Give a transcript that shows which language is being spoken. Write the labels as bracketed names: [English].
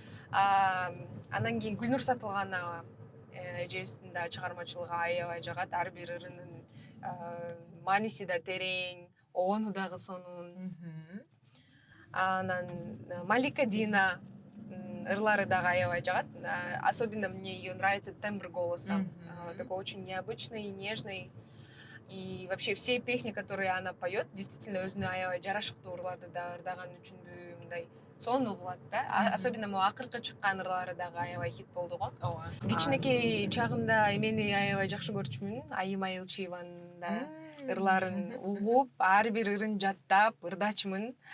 [Kyrgyz] Андан кийин Гүлнур Сатылганова эжебиздин да чыгармачылыгы аябай жагат. Ар бир ырынын мааниси да терең, огону дагы сонун. Анан Малика Дина ырлары дагы аябай жагат. [Russian] Особенно мне ее нравится тембр голоса. Такой очень необычный, нежный. И вообще все песни, которые она поет, действительно [Kyrgyz] өзүнө аябай жарашыктуу ырларды да ырдаган үчүнбү мындай сонун угулат да. [Russian] Особенно могу [Kyrgyz] акыркы чыккан ырлары дагы аябай хит болду го. Ооба. Кичинекей чагымда эмени аябай жакшы көрчүмүн, Айым Айылчиеванын да ырларын угуп, ар бир ырын жаттап ырдачымын.